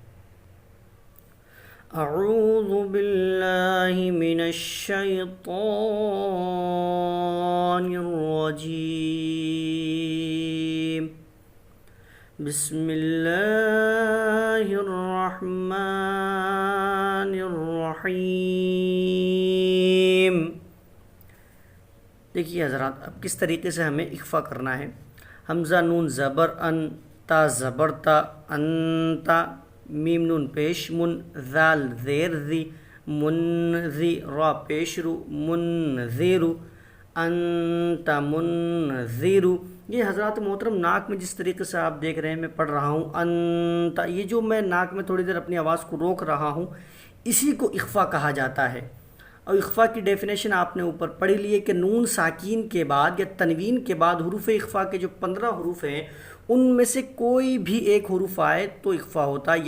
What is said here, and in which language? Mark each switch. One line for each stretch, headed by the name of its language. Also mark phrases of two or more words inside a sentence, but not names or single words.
Arabic: اعوذ باللہ من الشیطان الرجیم، بسم اللہ الرحمن الرحیم۔
Urdu: دیکھیے حضرات، اب کس طریقے سے ہمیں اخفا کرنا ہے۔ حمزہ نون زبر ان، تا زبر تا، انتا، میم نون پیش من، ذال زیر ذی، منذی، را پیش رو، منذیرو،
Arabic: انت منذیرو۔
Urdu: یہ حضرات محترم ناک میں جس طریقے سے آپ دیکھ رہے ہیں میں پڑھ رہا ہوں انتا، یہ جو میں ناک میں تھوڑی دیر اپنی آواز کو روک رہا ہوں، اسی کو اخفا کہا جاتا ہے۔ اور اخفا کی ڈیفینیشن آپ نے اوپر پڑھی لی ہے کہ نون ساکین کے بعد یا تنوین کے بعد حروف اخفا کے جو 15 حروف ہیں ان میں سے کوئی بھی ایک حروف آئے تو اخفا ہوتا ہے۔